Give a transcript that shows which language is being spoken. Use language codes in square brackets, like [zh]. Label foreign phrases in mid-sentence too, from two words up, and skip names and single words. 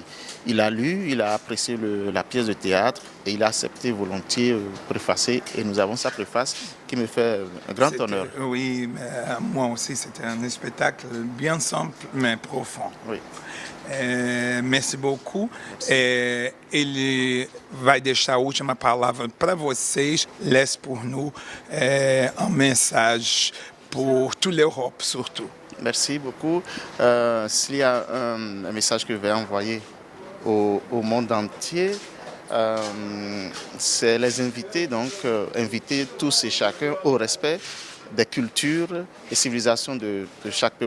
[fr] Il a lu, il a apprécié la pièce de théâtre et il a accepté volontiers préfacer. Et nous avons sa préface qui me fait un grand honneur. Oui, mais moi aussi, c'était un spectacle bien simple mais profond. Oui. Merci beaucoup. [pt] Ele vai deixar a última palavra para vocês. [fr] Laisse pour nous une message pour toute l'Europe surtout. Merci beaucoup. S'il y a un message que je vais envoyer au monde entier, c'est les inviter, donc inviter tous et chacun au respect des cultures et civilisations de chaque peuple.